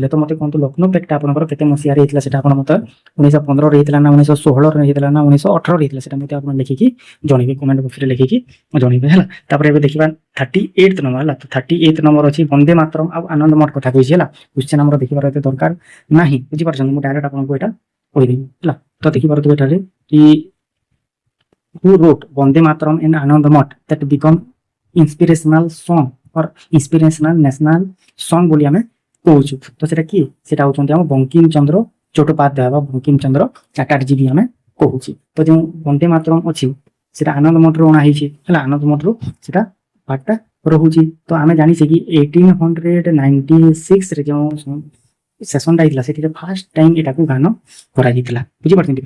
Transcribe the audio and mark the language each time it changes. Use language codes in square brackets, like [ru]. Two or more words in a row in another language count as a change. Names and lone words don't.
[or] ତ ମୋତେ କୁହନ୍ତୁ ଲକ୍ଷ୍ନୌ ପେକ୍ଟ ଆପଣଙ୍କର କେତେ ମସିହାରେ ହେଇଥିଲା ସେଟା ଆପଣ ମୋତେ 1915ରେ ହେଇଥିଲା ନା 1916ରେ ହେଇଥିଲା ନା 1918ରେ ହେଇଥିଲା ସେଟା ମୋତେ ଆପଣ ଲେଖିକି ଜଣେଇବେ [en] comment box [or] ଲେଖିକି ଜଣେଇବେ ହେଲା। ତାପରେ ଏବେ ଦେଖିବା 38th ନମ୍ବର ହେଲା 38th ନମ୍ବର ଅଛି ବନ୍ଦେ ମାତରମ୍ ଆଉ ଆନନ୍ଦ ମଠ କଥା କହିଛି ହେଲା। କ୍ୱେଶ୍ଚନ ଆମର ଦେଖିବାର ଏତେ ଦରକାର ନାହିଁ ବୁଝିପାରୁଛନ୍ତି। ମୁଁ ଡାଇରେକ୍ଟ ଆପଣଙ୍କୁ ଏଇଟା କହିଦେବି ହେଲା। ତ ଦେଖିପାରୁଥିବେ ଏଠାରେ କି [en] who wrote [or] ବନ୍ଦେ ମାତରମ୍ and ଆନନ୍ଦ ମଠ [en] that become inspirational song or inspirational national song [or] ବୋଲି ଆମେ କହୁଛୁ। ତ ସେଟା କିଏ ସେଟା ହଉଛନ୍ତି ଆମ ବଙ୍କିମ ଚନ୍ଦ୍ର ଚଟ୍ଟୋପାଧ୍ୟାୟ ବା ବଙ୍କିମ ଚନ୍ଦ୍ର ଚାଟାର୍ଜୀ ବି ଆମେ କହୁଛି। ତ ଯେଉଁ ବନ୍ଦେ ମାତରମ୍ ଅଛି ସେଟା ଆନନ୍ଦ ମଠରୁ ଅଣା ହେଇଛି ହେଲା। ଆନନ୍ଦ ମଠରୁ ସେଟା ପାର୍ଟଟା ରହୁଛି। ତ ଆମେ ଜାଣିଛେ କି 1896ରେ ଯେଉଁ ସେସନଟା ହେଇଥିଲା ସେଠିରେ [en] first time [or] ଏଟାକୁ ଗାନ କରାଯାଇଥିଲା ବୁଝିପାରୁଛନ୍ତି।